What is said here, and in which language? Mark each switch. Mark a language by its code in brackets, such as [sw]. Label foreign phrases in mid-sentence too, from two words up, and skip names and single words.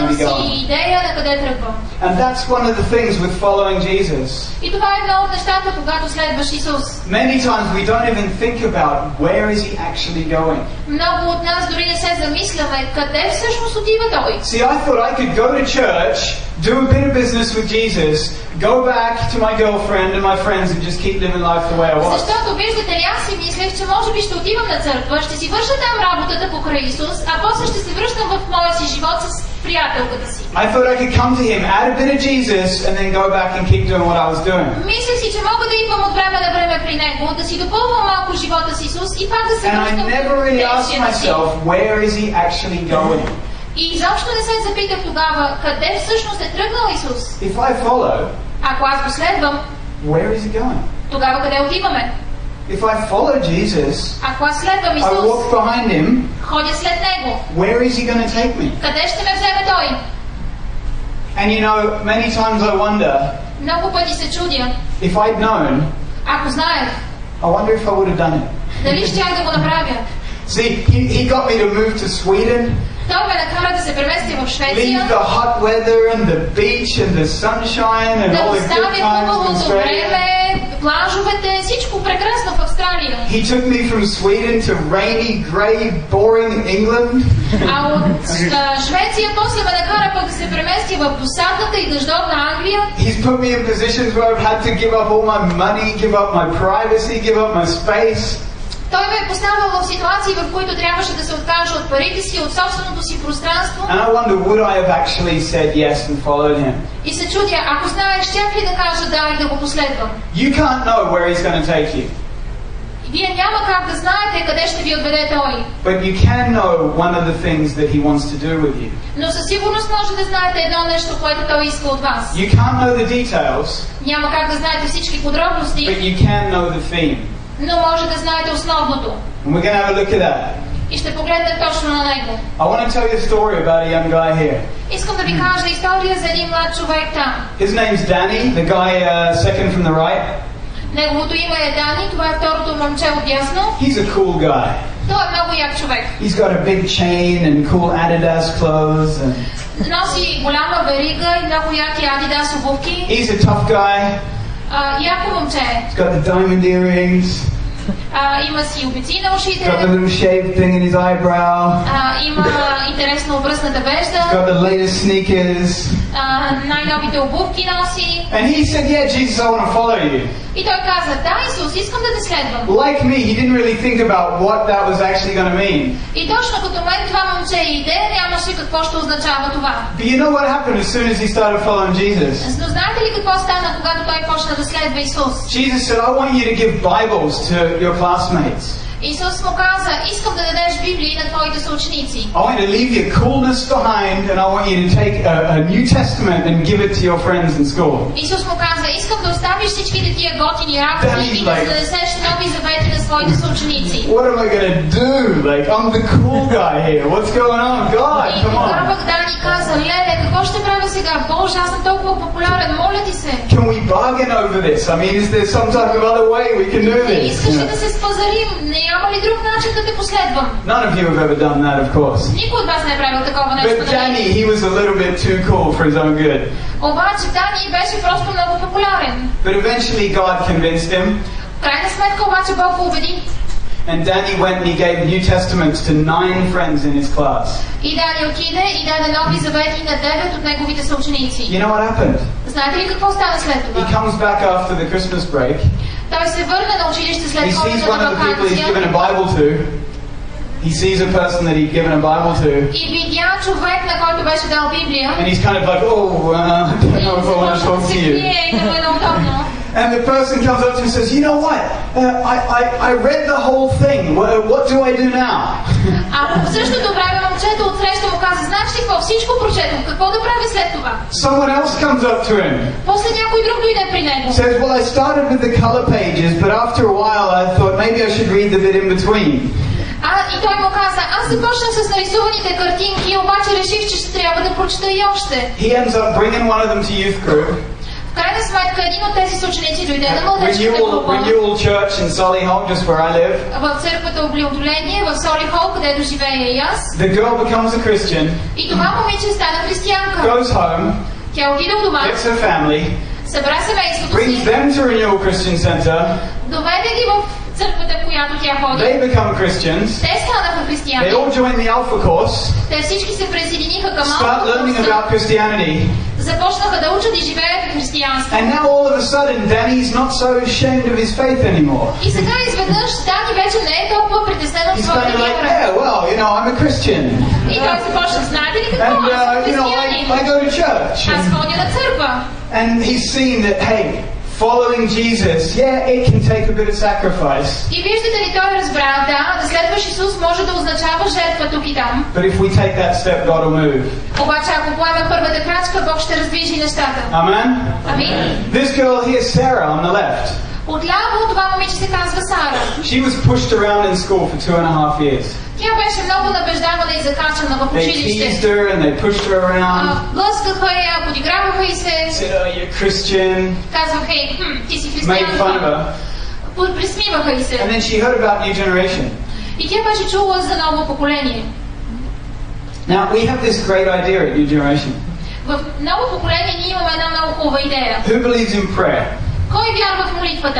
[bg] нямам [en] to be [bg] си [en] going. [bg] идея на къде тръгвам. [en] And that's one of the things with following Jesus. [bg] И това е едно от нещата, когато следваш Исус. [en] Many times we don't even think about where is he actually going. [bg] Много от нас дори не се замисляме къде всъщност отива Той. [en] See, I thought I could go to church, do a bit of business with Jesus, go back to my girlfriend and my friends and just keep living life the way I was. [bg] Защото виждате ли, аз си мислех, че може би ще отивам на църква, ще си върша там работата покрай Исус, а после ще се връщам в моя си живот с приятелката си. [en] I thought I could come to him, add a bit of Jesus, and then go back and keep doing what I was doing. [bg] Мислех си, че мога да идвам от време на време при Него, да си допълвам малко живота с Исус и пак да се [en] And I [bg] връщам [en] never [bg] в [en] really asked [bg] действията си. [en] myself, where is he actually going? [bg] И изобщо не се запитах тогава, къде всъщност е тръгнал Исус. [en] If I follow, [bg] Ако аз го следвам, [en] where is he going? [bg] тогава къде отиваме? [en] If I follow Jesus, [bg] Ако аз следвам [en] I [bg] Исус, [en] walk behind him, [bg] ходя след Него, [en] where is he going to take me? [bg] къде ще ме вземе Той? [en] And you know, many times I wonder, [bg] Много пъти се чудя, [en] if I'd known, [bg] ако знаех, [en] I wonder if I would have done it. [bg] дали щях да го направя. [en] See, he got me to move to Sweden. [bg] Той ме накара да се преместя в Швеция. [en] Leave the hot weather and the beach and the sunshine and [bg] Да [en] all the good [bg] оставя [en] times in [bg] хубавото [en] Australia. [bg] време, плажовете, всичко прекрасно в Австралия. [en] He took me from Sweden to rainy, grey, boring England. [bg] А от Швеция после ме накара пък да се преместя в досадната и дъждовна Англия. [en] He's put me in positions where I've had to give up all my money, give up my privacy, give up my space. [bg] Той ме е поставил в ситуации, в които трябваше да се откажа от парите си, от собственото си пространство. [en] And I wonder, would I have actually said yes and followed him? [bg] И се чудя, ако знаех, щях ли да кажа да и да го последвам? [en] You can't know where he's going to take you. [bg] Вие няма как да знаете къде ще ви отведе той. [en] But you can know one of the things that he wants to do with you. [bg] Но със сигурност може да знаете едно нещо, което той иска от вас. [en] You can't know the details, [bg] Няма как да знаете всички подробности, [en] but you can know the theme. [bg] но може да знаете основното. [en] And we're going to have a look at that. [bg] И ще погледнем точно на него. [en] I want to tell you a story about a young guy here. [bg] Искам да ви кажа история за един млад човек там. [en] His name's Danny, the guy second from the right. [bg] Неговото име е Дани, това е второто момче отдясно. [en] He's a cool guy. [bg] Той е много як човек. [en] He's got a big chain and cool Adidas clothes. And [bg] Носи голяма верига и много яки Адидас обувки. [en] he's a tough guy. [bg] Яко момче. [en] He's got the diamond earrings. [bg] Има си обици на ушите. [en] Got the little shaved thing in his eyebrow. [bg] Има интересно обръсната вежда. [en] Got the latest sneakers. [bg] Най-новите обувки носи. [en] And he said, yeah, Jesus, I want to follow you. [bg] И той каза, да, Исус, искам да те следвам. [en] Like me, he didn't really think about what that was actually going to mean. [bg] И точно като мен това момче иде, нямаше какво ще означава това. [en] But you know what happened as soon as he started following Jesus? [bg] Но знаете ли какво стана, когато той почна да следва Исус? [en] Jesus said, I want you to give Bibles to your classmates. [bg] Исус му каза, искам да дадеш Библии на твоите съученици. [en] I want you to leave your coolness behind and I want you to take a New Testament and give it to your friends in school. [bg] Исус му каза, искам да оставиш всичките тия готини работи и да занесеш нови завети на своите съученици. [en] What am I going to do? Like, I'm the cool guy here. What's going on? God, [bg] И [en] come [bg] тогава [en] on. [bg] пък Дани каза, леле, какво ще правя сега? Боже, аз съм толкова популярен, моля ти се. [en] Can we bargain over this? I mean, is there some type of other way we can do this? [bg] Искаш ли да се спазарим? Няма ли друг начин да те последвам? [en] None of you have ever done that, of course. [bg] Никой от вас не е правил такова нещо. [en] But Danny, he was a little bit too cool for his own good. [bg] Обаче Дани беше просто много популярен. [en] But eventually God convinced him. [bg] В крайна сметка обаче Бог го убеди. [en] And Danny went and he gave New Testaments to 9 friends in his class. [bg] И Дани отиде и даде нови завети на 9 от неговите съученици. [en] You know what happened? [bg] Знаете ли какво стана след [en] He [bg] това? [en] comes back after the Christmas break. [bg] Той се върна на училище [en] He [bg] след [en] sees one [bg] ходената [en] of the people he's given [bg] вакансия [en] a Bible to. He sees a person that he'd given a Bible to. [bg] и видя човек, на който беше дал Библия. [en] And he's kind of like, oh, I don't know if I want to talk to you. And the person comes up to him and says, you know what? I read the whole thing. What do I do now? [bg] А в същото време момчето отсреща му каза, знаеш ли какво? Всичко прочетох. Какво да правя след това? [en] Someone else comes up to him. [bg] После някой друг дойде при него. [en] Says, well, I started with the color pages, but after a while I thought maybe I should read the bit in between. [bg] И той му каза, аз започнах с нарисуваните картинки, обаче реших, че ще трябва да прочета и още. [en] He ends up bringing one of them to youth group. [bg] В крайна сметка, един от тези съученици дойде на младежката група. [en] Renewal Church in Solihull, just where I live. [bg] В църквата Обновление, в Солихол, където живея и аз. [en] The girl becomes a Christian. [bg] И това момиче стана християнка. [en] Goes home. [bg] Тя отиде у дома. [en] Gets her family. [bg] Събра семейството [en] Brings [bg] си. [en] them to Renewal Christian Center. [bg] Доведе ги в църквата, в която тя ходи. [en] They become Christians. [bg] Те станаха [en] They [bg] християни. [en] all join the Alpha course. [bg] Те всички се присъединиха към [en] Start learning [bg] Алфа [en] about Christianity. [bg] започнаха да учат и живеят в християнство. [en] And now all of a sudden, Danny's not so ashamed of his faith anymore. [bg] И сега изведнъж Дани вече не е толкова притеснен от [en] He's [bg] своята [en] kind of like, [bg] вяра. [en] yeah, well, you know, I'm a Christian. [bg] И той започна, знаете ли какво? [en] And, [bg] Аз съм [en] you know, [bg] християнин. [en] I go to church. [bg] Аз ходя на църква. [en] And he's seen that, hey, following Jesus, yeah, it can take a bit of sacrifice. [bg] И виждате ли, той разбра, да следваш Исус може да означава жертва тук и там. [en] But if we take that step, God will move. [bg] Обаче ако поемем първата крачка, Бог ще раздвижи нещата. [en] Amen? [bg] Амин. [en] This girl here, Sarah, on the left. [bg] Отляво това момиче се казва Сара. [en] She was pushed around in school for 2.5 years. [bg] Тя беше много набеждавана и закачана в [en] They teased [bg] училище. [en] her and they pushed her around. [bg] Блъскаха я, подиграваха и се. [en] Said, oh, you're Christian. [bg] Казваха ей, ти си [en] Made fun of [bg] християнка. [en] her. [bg] Присмиваха и се. [en] And then she heard about New Generation. [bg] И тя беше чула за ново поколение. [en] Now, we have this great idea at New Generation. [bg] В ново поколение ние имаме една много хубава идея. [en] Who believes in prayer? [bg] Кой вярва в молитвата?